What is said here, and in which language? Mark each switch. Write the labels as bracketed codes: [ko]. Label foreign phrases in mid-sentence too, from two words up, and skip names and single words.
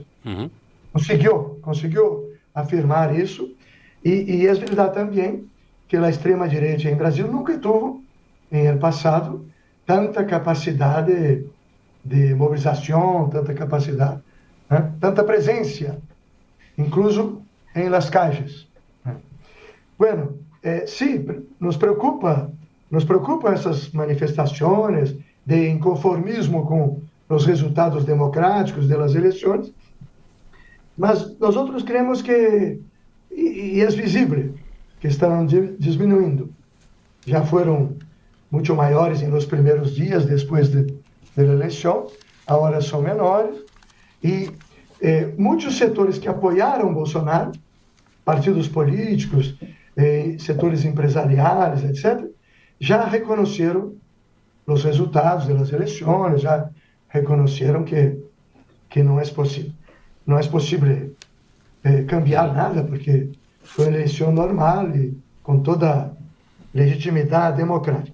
[pt] Conseguiu afirmar isso, e é verdade também que a extrema direita em Brasil nunca teve, em passado, tanta capacidade de mobilização, tanta capacidade, né? Tanta presença, [es] incluso em las calles. Bueno, sí, nos preocupa [pt] essas manifestações de inconformismo com os resultados democráticos das eleições, mas nós [es] creemos que, [pt] e é visível, [es] que están disminuyendo. Ya fueron mucho maiores en los primeros días después de la elección, ahora son menores, y muchos sectores que apoyaron Bolsonaro, partidos políticos, [pt] setores empresariais, etc., já reconheceram os resultados das eleições, já reconheceram que não é possível. Não é possível cambiar nada, porque foi uma eleição normal e com toda legitimidade democrática.